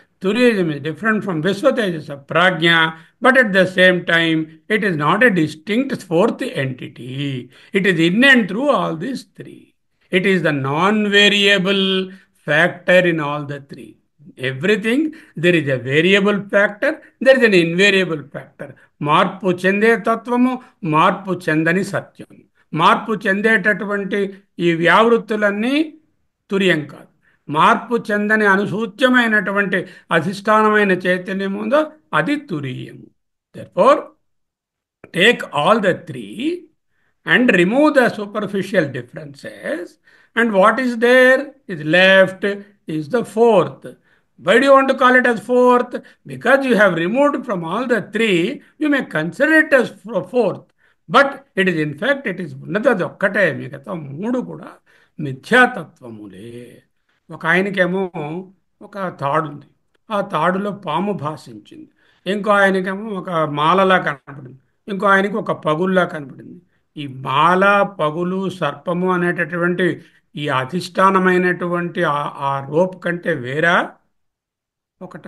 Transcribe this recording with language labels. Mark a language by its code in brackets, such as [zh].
[en] Turiism is different from Visvatejas, Prajna, but at the same time, it is not a distinct fourth entity. It is in and through all these three. It is the non variable factor in all the three. Everything, there is a variable factor, there is an invariable factor. [te] మార్పు చెందే తత్వము, మార్పు చెందని సత్యము. మార్పు చెందేటటువంటి ఈ వ్యావృత్తులన్నీ తుర్యం కాదు. మార్పు చెందని అనుసూచ్యమైనటువంటి అధిష్టానమైన చైతన్యం ఉందో అది తురీయము. [en] Therefore take all the three and remove the superficial differences, and what is there is left is the fourth. Why do you want to call it as fourth? Because you have removed from all the three, you may consider it as fourth, but it is in fact it is [te] ఉన్నది ఒక్కటే, మిగతా మూడు కూడా మిథ్యాతత్వములే. ఒక ఆయనకేమో ఒక తాడుంది, ఆ తాడులో పాము భాషించింది. ఇంకో ఆయనకేమో ఒక మాలలా కనపడింది, ఇంకో ఆయనకి ఒక పగుల్లా కనపడింది. ఈ మాల, పగులు, సర్పము అనేటటువంటి ఈ అధిష్టానమైనటువంటి ఆ రోప్ కంటే వేరా ఒకట?